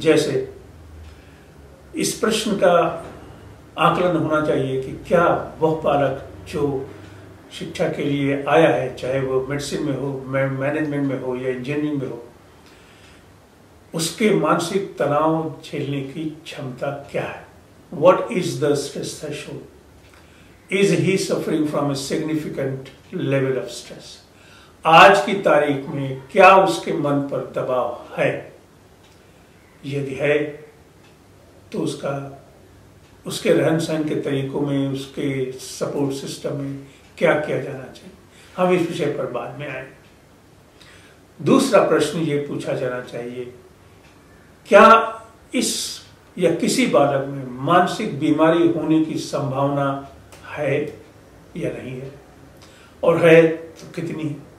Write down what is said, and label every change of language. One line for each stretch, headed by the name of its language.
Hindi: जैसे इस प्रश्न का आकलन होना चाहिए कि क्या वह बालक जो शिक्षा के लिए आया है, चाहे वो मेडिसिन में हो, मैनेजमेंट में हो या इंजीनियरिंग में हो, उसके मानसिक तनाव झेलने की क्षमता क्या है?
English: What is the stress threshold? Is he suffering from a significant level of stress?
Hindi: आज की तारीख में क्या उसके मन पर दबाव है? यदि है तो उसके रहन सहन के तरीकों में, उसके सपोर्ट सिस्टम में क्या किया जाना चाहिए? हम इस विषय पर बाद में आए। दूसरा प्रश्न ये पूछा जाना चाहिए, क्या इस या किसी बालक में मानसिक बीमारी होने की संभावना है या नहीं है, और है तो कितनी है?